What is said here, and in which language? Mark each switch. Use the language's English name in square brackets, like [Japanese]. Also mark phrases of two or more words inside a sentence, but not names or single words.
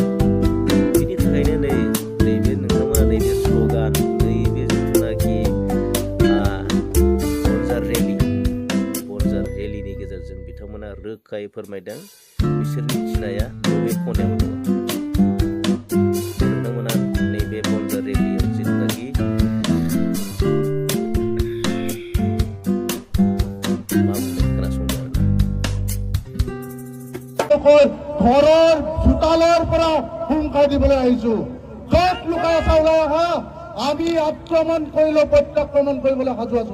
[Bodo] बिनि थाखायनो नैबे नोंथांमोना नैबे स्ल'गान, नैबे जिथुनाखि बनजार रेलिनि गेजेरजों बिथांमोना रोखायै फोरमायदों बिसोरनि गिनाया बबे खनायाव दङ। नोंथांमोना नैबे बनजार रेलियाव जिथुनाखि [Assamese] ঘৰৰ চোতালৰ পৰা হুংকাৰ দিবলৈ আহিছো। য'ত লুকাই আছা ওলাই আহা, আমি আক্ৰমণ কৰিলেও প্ৰত্যাক্ৰমণ কৰিবলৈ সাজু আছো।